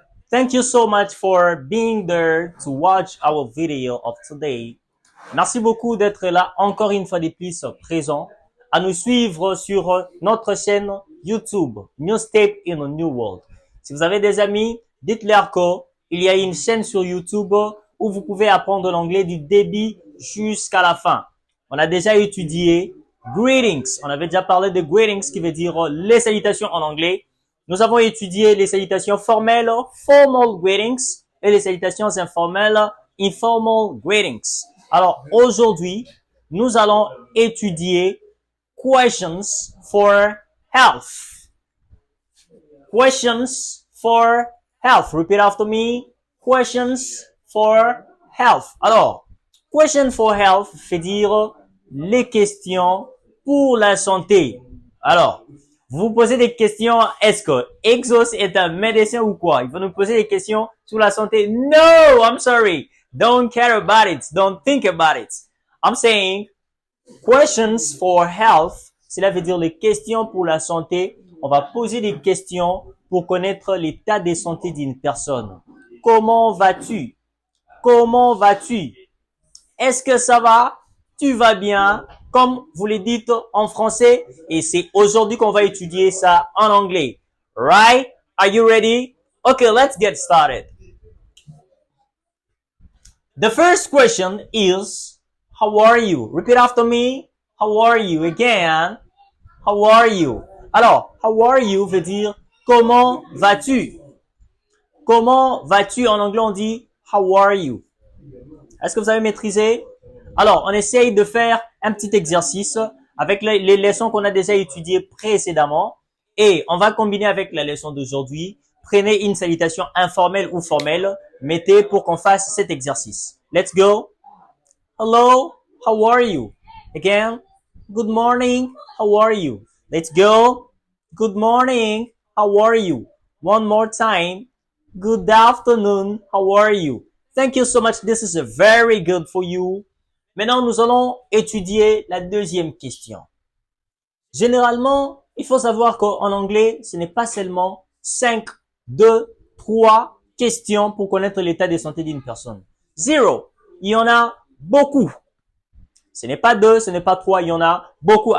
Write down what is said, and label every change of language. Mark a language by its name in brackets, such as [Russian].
[English] Thank you so much for being there to watch our video of today. [French] Merci beaucoup d'être là encore une fois de plus présent à nous suivre sur notre chaîne YouTube New Step in a New World. Si vous avez des amis, dites-leur qu'il y a une chaîne sur YouTube où vous pouvez apprendre l'anglais du début jusqu'à la fin. On a déjà étudié greetings. On avait déjà parlé de greetings qui veut dire les salutations en anglais. Nous avons étudié les salutations formelles, [English] formal greetings, [French] et les salutations informelles, [English] informal greetings. [French] Alors, aujourd'hui, nous allons étudier [English] questions for health. Questions for health. Repeat after me. Questions for health. [French] Alors, [English] question for health [French] fait dire les questions pour la santé. Alors, vous posez des questions, est-ce que Exos est un médecin ou quoi? Il va nous poser des questions sur la santé. [English] No, I'm sorry. Don't care about it. Don't think about it. I'm saying questions for health. [French] Cela veut dire les questions pour la santé. On va poser des questions pour connaître l'état de santé d'une personne. Comment vas-tu? Comment vas-tu? Est-ce que ça va? Tu vas bien? Comme vous le dites en français. Et c'est aujourd'hui qu'on va étudier ça en anglais. [English] Right? Are you ready? Okay, let's get started. The first question is, how are you? Repeat after me. How are you? Again. How are you? [French] Alors, [English] how are you [French] veut dire comment vas-tu? Comment vas-tu? En anglais, on dit [English] how are you? [French] Est-ce que vous avez maîtrisé? Alors, on essaye de faire un petit exercice avec les leçons qu'on a déjà étudiées précédemment et on va combiner avec la leçon d'aujourd'hui. Prenez une salutation informelle ou formelle, mettez pour qu'on fasse cet exercice. [English] Let's go. Hello, how are you? Again, good morning, how are you? Let's go. Good morning, how are you? One more time. Good afternoon, how are you? Thank you so much. This is very good for you. [French] Maintenant, nous allons étudier la deuxième question. Généralement, il faut savoir qu'en anglais, ce n'est pas seulement 5, 2, 3 questions pour connaître l'état de santé d'une personne. 0. Il y en a beaucoup. Ce n'est pas 2, ce n'est pas 3, il y en a beaucoup.